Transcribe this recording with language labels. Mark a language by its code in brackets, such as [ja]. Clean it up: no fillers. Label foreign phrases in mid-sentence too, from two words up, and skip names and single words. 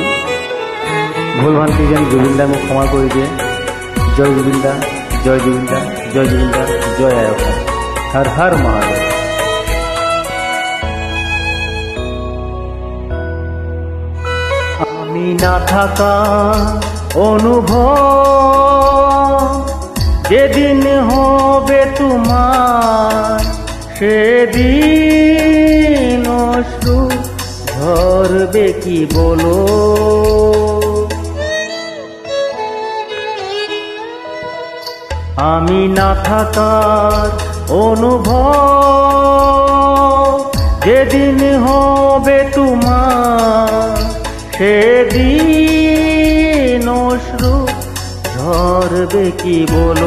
[as] ভুল ভ্ৰান্তি যেন জুবিনদাই মোক ক্ষমা কৰি দিয়ে। জয় জুবিনদা, জয় জুবিনদা, জয় জুবিনদা, জয় আই অসম, হৰ হৰ মহাদেৱ। [bn] আমি নাথাকা অনুভব যেদিন হবে তোমার, সেদিন অশ্রু ঝরবে কি বলো। আমি না থাকার অনুভব যেদিন হবে তোমার, সেদিন অশ্রু ঝরবে কি বলো।